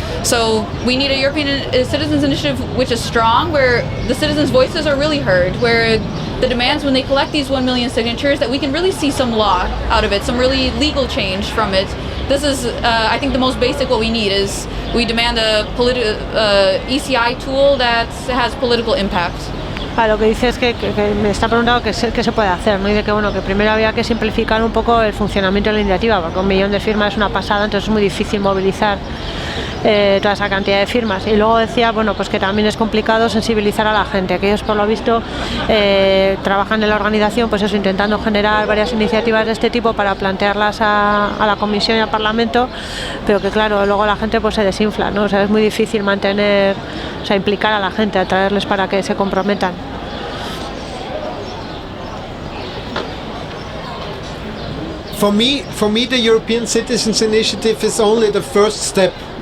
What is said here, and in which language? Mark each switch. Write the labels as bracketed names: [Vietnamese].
[English] So we need a European Citizens Initiative which is strong, where the citizens' voices are really heard, where the demands, when they collect these 1 million signatures, that we can really see some law out of it, some really legal change from it. This is, I think, the most basic what we need is we demand a ECI tool that has political impact. [Spanish] Lo que dice es que me está preguntando qué se puede hacer, ¿no? Y de que, bueno, que primero había que simplificar un poco el funcionamiento de la iniciativa, porque 1 millón de firmas es una pasada, entonces es muy difícil movilizar toda esa cantidad de firmas. Y luego decía, bueno, pues que también es complicado sensibilizar a la gente, que ellos por lo visto trabajan en la organización, pues eso, intentando generar varias iniciativas de este tipo para plantearlas a la Comisión y al Parlamento, pero que claro, luego la gente pues se desinfla, ¿no? O sea, es muy difícil mantener, o sea, implicar a la gente, atraerles para que se comprometan. [English] For me, the European Citizens Initiative is only the first step.